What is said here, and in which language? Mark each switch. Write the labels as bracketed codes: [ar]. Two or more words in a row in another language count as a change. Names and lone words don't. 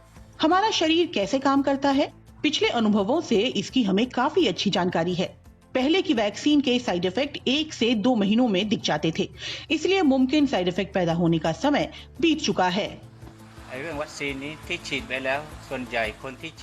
[hi] हमारा शरीर कैसे काम करता है, पिछले अनुभवों से इसकी हमें काफी अच्छी जानकारी है। पहले की वैक्सीन के [en] side effect [hi] 1 से 2 महीनों में दिख जाते थे, इसलिए मुमकिन [en] side effect [hi] पैदा होने का समय बीत चुका है। [th] เรื่องวัคซีนนี้ที่ฉีดไปแล้วส่วนใหญ่คนที่ฉีด